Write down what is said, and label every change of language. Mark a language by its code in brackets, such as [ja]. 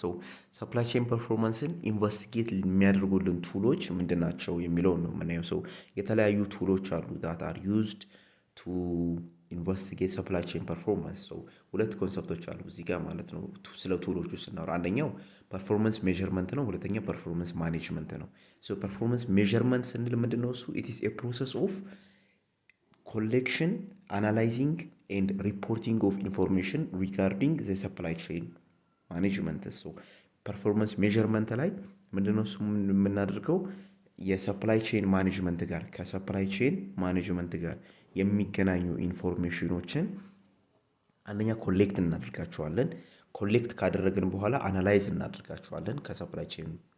[am] so supply chain performanceን ኢንቨስቲጌት የሚያደርጉልን ቱሎች ምንድን ናቸው የሚለውን ነው የምናየው። ሶ የተለያዩ ቱሎች አሉ [en] that are used to investigate supply chain performance. [am] so ሁለት ኮንሰፕቶች አሉ እዚህ ጋር ማለት ነው ስለ ቱሎቹ ስናወራ። አንደኛው ፐርፎርማንስ ሜዠርመንት ነው፣ ሁለተኛው ፐርፎርማንስ ማኔጅመንት ነው። ሶ ፐርፎርማንስ ሜዠርመንት ስንል ምንድነው እሱ? [en] it is a process of collection, analyzing and reporting of information regarding the supply chain management. [am] so performance measurement ላይ ምንድነው እሱ የምናደርገው? የሰፕላይ ቼን ማኔጅመንት ጋር ከሰፕላይ ቼን ማኔጅመንት ጋር የሚገናኙ ኢንፎርሜሽኖችን አንደኛ ኮሌክት እናደርጋቸዋለን። ኮሌክት ካደረግን በኋላ አናላይዝ እናደርጋቸዋለን ከሰፕላይ ቼን